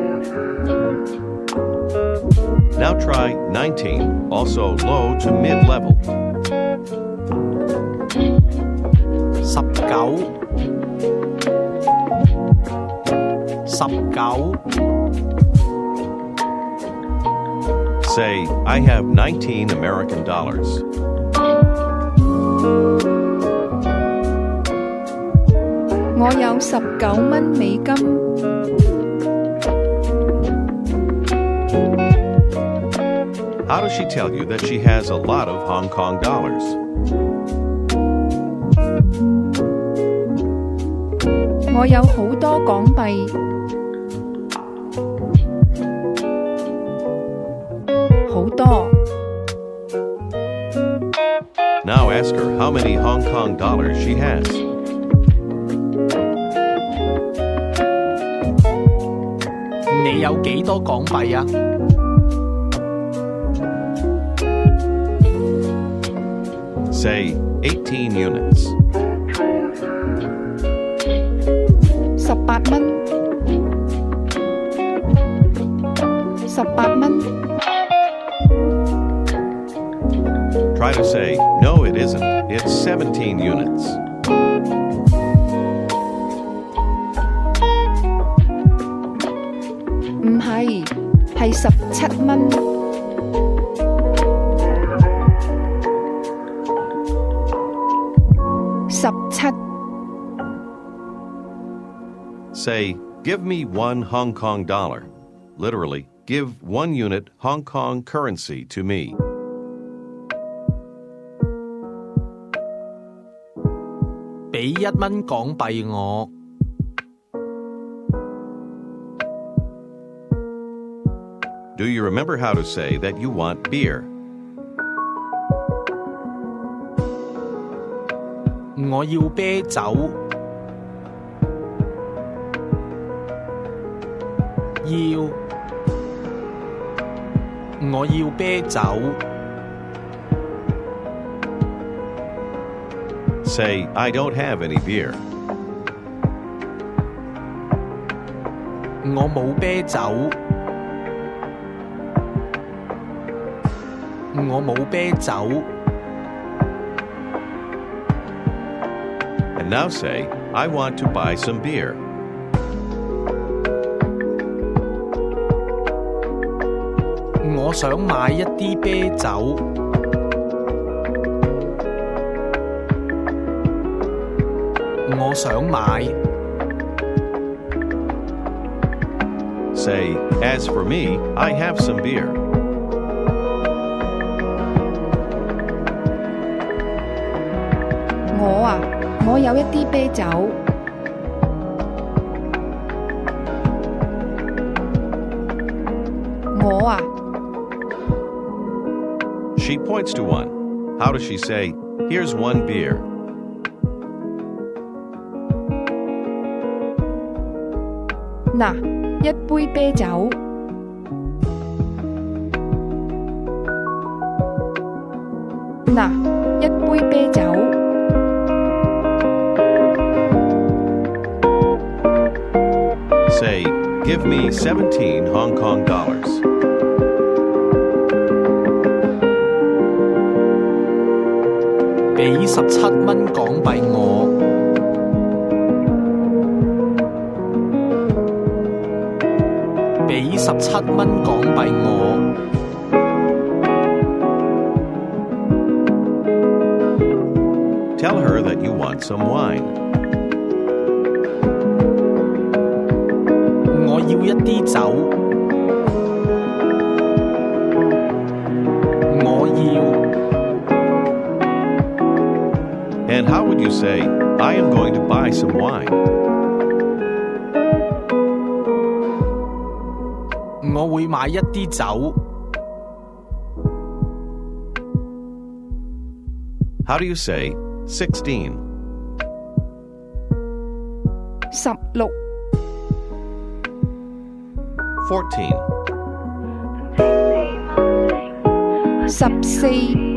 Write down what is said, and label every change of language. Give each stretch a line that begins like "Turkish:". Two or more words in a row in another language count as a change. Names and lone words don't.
English: Now try 19, also low to mid-level. 19 Say, I have 19 American dollars.
Cantonese: 我有19蚊美金。
English: How does she tell you that she has a lot of Hong Kong dollars?
Cantonese: 我有好多港幣，好多。
English: Now ask her how many Hong Kong dollars she has.
Cantonese: 你有幾多港幣啊？
English: Say 18 units.
Cantonese: 18蚊，18蚊。
English: Try to say, no, it isn't. It's 17 units.
Cantonese: 唔係，係17蚊。17
English: Say, give me 1 Hong Kong dollar. Literally, give 1 unit Hong Kong currency to me.
Cantonese: 俾1蚊港幣我。
English: Do you remember how to say that you want beer?
Cantonese: 我要啤酒。我要啤酒。
English: Say, I don't have any beer.
Cantonese: 我冇啤酒。我冇啤酒。
English: And now say, I want to buy some beer.
Cantonese: 我想買一啲啤酒。我想買。
English: Say, as for me, I have some beer. 我有一啲啤酒。 She points to one. How does she say, here's 1 beer?
Cantonese: 嗱，一杯啤酒。嗱，一杯啤酒。
English: Say, give me 17 Hong Kong dollars.
Cantonese: 俾17蚊港幣我。俾17蚊港幣我。
English: Tell her that you want some wine.
Cantonese: 我要一啲酒。我要。
English: And how would you say, I am going to buy some wine?
Cantonese: 我會買一啲酒。
English: How do you say 16? 16 14, 14